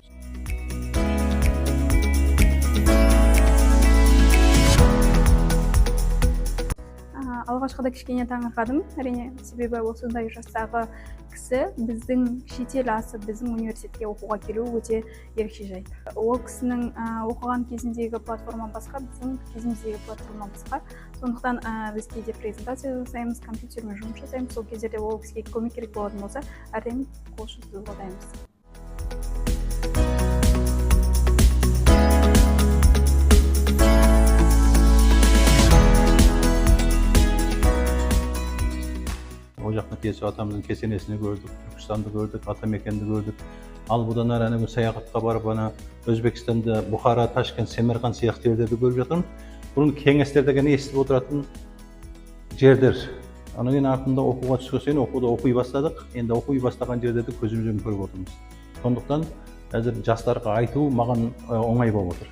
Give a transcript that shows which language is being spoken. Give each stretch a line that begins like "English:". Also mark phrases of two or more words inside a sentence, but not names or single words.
Kazakh: Алғашқыда кішкене таңырқадым, әрине, себебі осындай жастағы кісі біздің шетел асып, біздің университетке оқуға келу өте ерекше жайт. Ол кісінің оқыған кезіндегі платформа басқа, біздің кезіміздегі платформа басқа. Сондықтан біз кейде презентация жасаймыз, компьютермен жұмыс жасаймыз. Сол кездерде ол кісіге көмек керек болатын болса, әрдайым қол ұшын созуға дайынбыз.
Turkish: Hoca Ahmet Yesevi atamızın kesenesini gördük, Türkistan'da gördük, Atamekенді gördük.
Kazakh: Al budan әрі саяхатқа барып, Өзбекстанда, Бұхара, Ташкент, Семерқан сияқты жерлерді көріп жатырмын. Бұның кеңестерде ғана естіп отыратын жерлер. Анан кейін артында оқуға түскен соң оқуды бастадық. Енді оқи бастаған жерлерді көзімізбен көріп отырмыз. Сондықтан қазір жастарға айту маған оңай болып отыр.